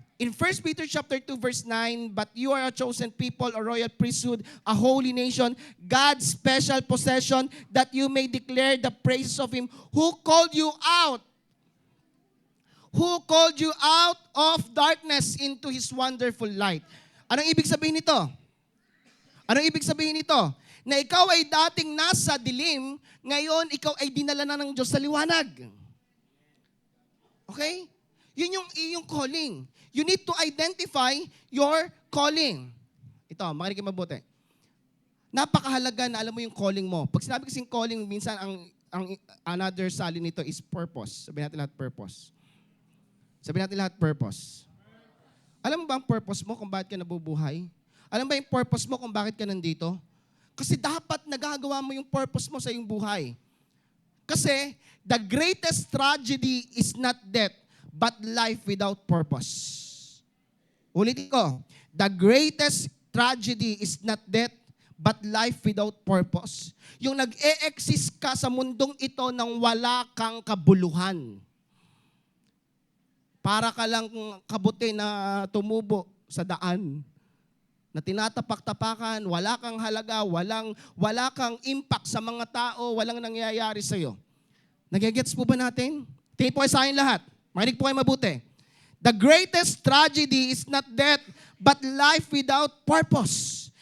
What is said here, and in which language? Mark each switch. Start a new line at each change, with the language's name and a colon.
English: In 1 Peter chapter 2 verse 9, but you are a chosen people, a royal priesthood, a holy nation, God's special possession, that you may declare the praises of Him who called you out. Who called you out of darkness into His wonderful light.
Filipino: Anong ibig sabihin nito? Anong ibig sabihin nito? Na ikaw ay dating nasa dilim, ngayon ikaw ay dinala na ng Diyos sa liwanag. Okay? Yun yung iyong calling.
English: You need to identify your calling.
Filipino: Ito, makinig kayo mabuti. Napakahalaga na alam mo yung calling mo. Pag sinabi kasing calling, minsan ang another sali nito is purpose. Sabihin natin lahat purpose. Sabihin natin lahat purpose. Alam mo ba ang purpose mo kung bakit ka nabubuhay? Alam ba yung purpose mo kung bakit ka nandito? Kasi dapat nagagawa mo yung purpose mo sa iyong buhay.
English: Kasi the greatest tragedy is not death, but life without purpose.
Filipino: Ulitin ko,
English: the greatest tragedy is not death, but life without purpose.
Filipino: Yung nag-e-exist ka sa mundong ito nang wala kang kabuluhan. Para ka lang kabuti na tumubo sa daan. Na tinatapak-tapakan, wala kang halaga, wala kang impact sa mga tao, walang nangyayari sa'yo. Nagigets po ba natin? Tingin po kayo sa akin lahat. Makinig po kayo mabuti.
English: The greatest tragedy is not death, but life without purpose.